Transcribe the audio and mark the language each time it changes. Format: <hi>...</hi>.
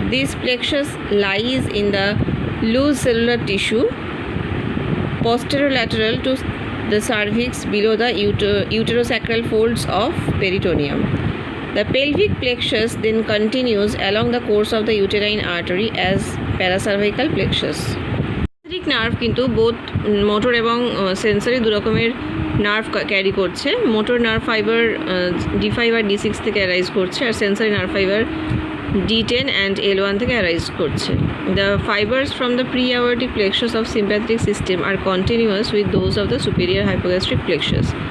<en>This plexus lies in the loose cellular tissue posterolateral to the cervix below the uterosacral folds of peritoneum. The pelvic plexus then continues along the course of the uterine artery as paracervical plexus.</en> <bn>Parasympathetic nerve কিন্তু both motor এবং sensory দু রকমের nerve carry করছে। Motor nerve fibre D5 আর D6 থেকে arise করছে, আর sensory nerve fibre D10 and L1 থেকে arise করছে।</bn> <en>The fibers from the preaortic plexus of sympathetic system are continuous with those of the superior hypogastric plexus.</en>